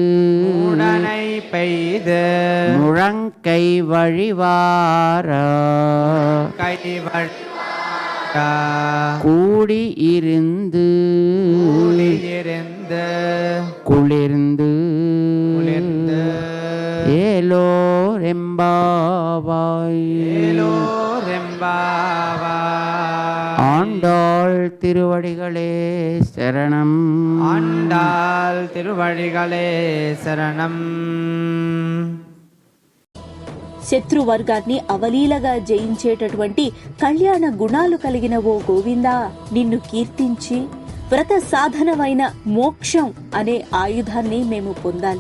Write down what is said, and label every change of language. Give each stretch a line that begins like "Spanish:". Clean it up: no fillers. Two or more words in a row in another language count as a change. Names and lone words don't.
Tamil: முழங்கை வழிவார கூடி இருந்து குளிர்ந்து ஏலோரெம்பாவாய் ஆண்டாள் திருவடிகளே சரணம். ஆண்டாள் திருவடிகளே శరణం.
Telugu: శత్రువర్గాన్ని అవలీలగా జయించేటటువంటి కళ్యాణ గుణాలు కలిగిన ఓ గోవిందా, నిన్ను కీర్తించి వ్రత సాధనమైన మోక్షం అనే ఆయుధాన్ని మేము పొందాలి.